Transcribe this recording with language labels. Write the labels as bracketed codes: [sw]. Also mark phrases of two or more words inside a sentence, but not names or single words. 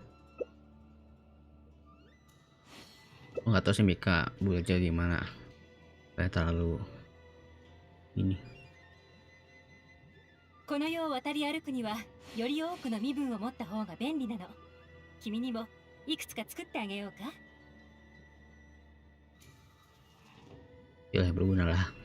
[id] Nggak tahu sih Mika buildnya gimana. Kayak terlalu ini. [ja] この世を渡り歩くにはより多くの身分を持った方が便利なの。君にもいくつか作ってあげようか。 [id] Ya berguna lah.